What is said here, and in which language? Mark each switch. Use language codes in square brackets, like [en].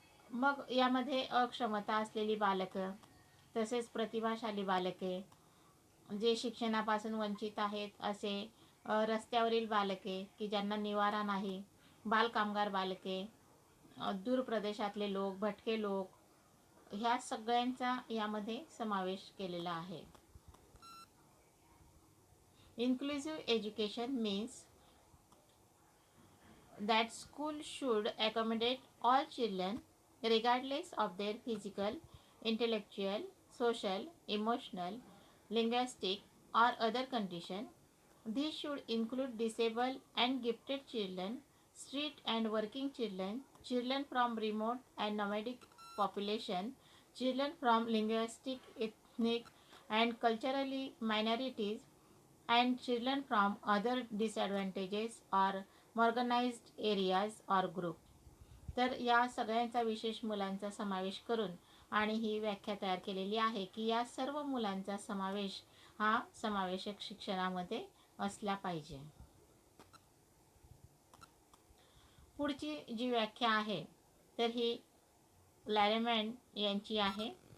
[mr] मग यामध्ये अक्षमता असलेली बालकं, तसेच प्रतिभाशाली बालके, जे शिक्षणापासून वंचित आहेत असे रस्त्यावरील बालके की ज्यांना निवारा नाही, बालकामगार बालके, दूर प्रदेशातले लोक, भटके लोक, ह्या सगळ्यांचा यामध्ये समावेश केलेला आहे. [en] Inclusive education means that school should accommodate all children regardless of their physical, intellectual, social, emotional, linguistic or other condition. These should include disabled and gifted children, street and working children, children from remote and nomadic population, children from linguistic, ethnic and culturally minorities, and children from other disadvantages or marginalized areas or group. [mr] तर या सगळ्यांचा विशेष मुलांचा समावेश करून आणि ही व्याख्या तयार केलेली आहे की या सर्व मुलांचा समावेश हा समावेशक शिक्षणामध्ये असला पाहिजे. पुढची जी व्याख्या आहे तर ही लॅरेमॅन यांची आहे.